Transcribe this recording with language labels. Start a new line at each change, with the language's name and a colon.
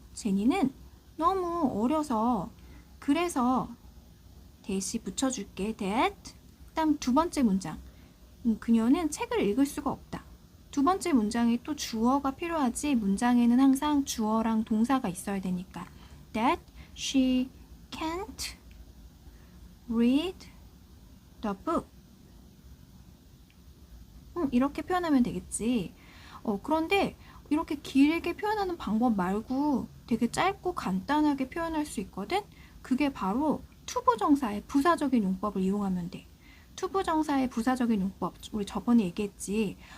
Korean: 제니는 너무 어려서 그래서 대시 붙여줄게. that. 그다음 두 번째 문장. 그녀는 책을 읽을 수가 없다. 두 번째 문장에 또 주어가 필요하지. 문장에는 항상 주어랑 동사가 있어야 되니까.
English: That she can't read the book.
Korean: 이렇게 표현하면 되겠지. 그런데 이렇게 길게 표현하는 방법 말고 되게 짧고 간단하게 표현할 수 있거든? 그게 바로 투부정사의 부사적인 용법을 이용하면 돼. 투부정사의 부사적인 용법, 우리 저번에 얘기했지.